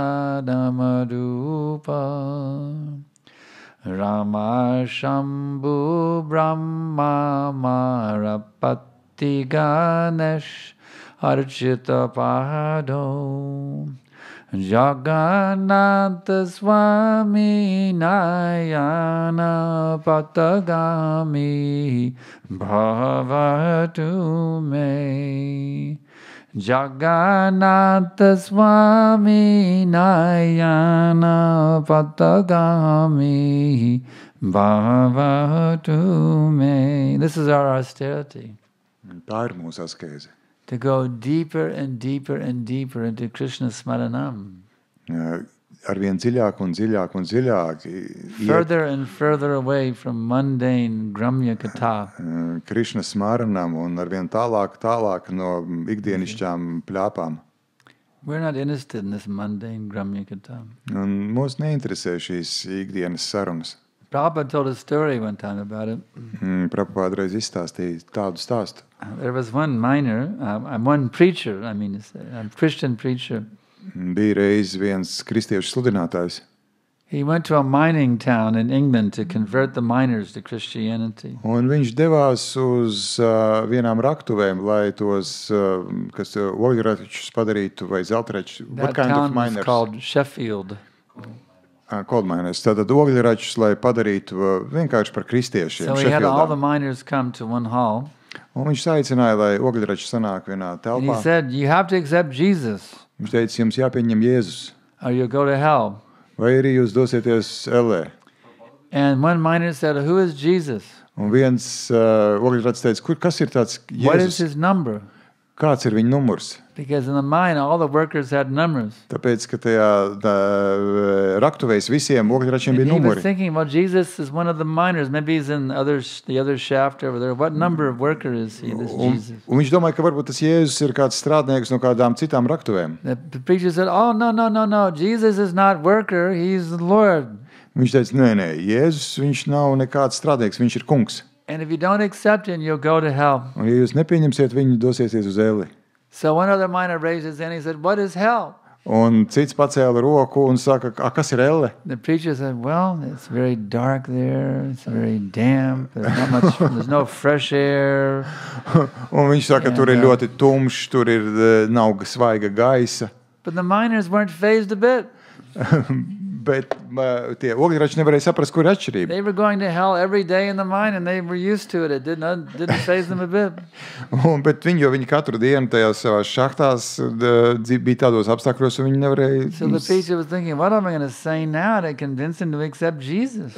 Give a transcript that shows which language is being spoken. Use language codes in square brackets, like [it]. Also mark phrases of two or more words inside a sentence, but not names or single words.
[sa] vadamadupa Rama Shambhu Brahma Marapati Ganesh Archita Pado Jagannatha Swami Nayana Patagami Bhavatu Me Jagannatha Swami Nayana Patagami Bhavatu Me. [en] This is our austerity. [lv] Tā ir mūsu askēze. [en] To go deeper and deeper and deeper into [sa] Krishna Smaranam. [lv] Arvien dziļāk un dziļāk un dziļāk. [en] Further and further away from mundane [sa] Gramya Katha. Krišna Smaranam [lv] un arvien tālāk no ikdienišķām pļāpām. [en] We're not interested in this mundane [sa] Gramya Katha. [lv] Un mūs neinteresē šīs ikdienas sarunas. [en] Prabhupada told a story one time about it. [lv] Prabhupada reiz izstāstīja tādu stāstu. [en] There was one miner, one preacher, a Christian preacher. [lv] Bija reiz viens kristiešu sludinātājs. [en] He went to a mining town in England to convert the miners to Christianity. [lv] Un viņš devās uz vienām raktuvēm, lai tos, kas ogļračus padarītu vai zeltračus. [en] That town was called Sheffield. Coal miners. [lv] Tātad ogļračus, lai padarītu vienkārši par kristiešiem. [en] So he had all the miners come to one hall. [lv] Un viņš aicināja, lai ogļrači sanāk vienā telpā. [en] And he said, you have to accept Jesus. [lv] Viņš teica, jums jāpieņem Jēzus. [en] Or you'll go to hell. [lv] Vai arī jūs dosieties ellē. [en] And one miner said, who is Jesus? [lv] Un viens ogļračs teica, kas ir tāds Jēzus? [en] What is his number? [lv] Kāds ir viņa numurs? [en] Because in the mine, all the workers had numbers. [lv] Tāpēc, ka tajā raktuvēs visiem ogļračiem bija [en] He was [lv] numuri. [en] thinking, well, Jesus is one of the miners. Maybe he's in the other shaft over there. What number of worker is he, this Jesus? [lv] Un viņš domāja, ka varbūt tas Jēzus ir kāds strādnieks no kādām citām raktuvēm. [en] The preacher said, oh, no. Jesus is not worker. He's the Lord. [lv] Viņš teica, nē, Jēzus, viņš nav nekāds strādnieks, viņš ir kungs. [en] And if you don't accept him, you'll go to hell. [lv] Un ja jūs nepieņemsiet viņu, dosieties uz elli. [en] So one other miner raised his hand. He said, what is hell? [lv] Un cits pacēla roku un saka, kas ir elle? [en] The preacher said, well, it's very dark there, it's very damp, there's no fresh air. [lv] Un viņš saka, tur ir ļoti tumšs, tur ir nav svaiga gaisa. [en] But the miners weren't fazed a bit. [lv] Bet tie ogļrači nevarēja saprast, kur ir atšķirība. [en] They were going to hell every day in the mine and they were used to it. It didn't faze them a bit. [lv] Bet viņi katru dienu tajās savās šahtās bija tādos apstākļos, un viņi nevarēja... [en] So the preacher was thinking, what am I going to say now to convince him to accept Jesus?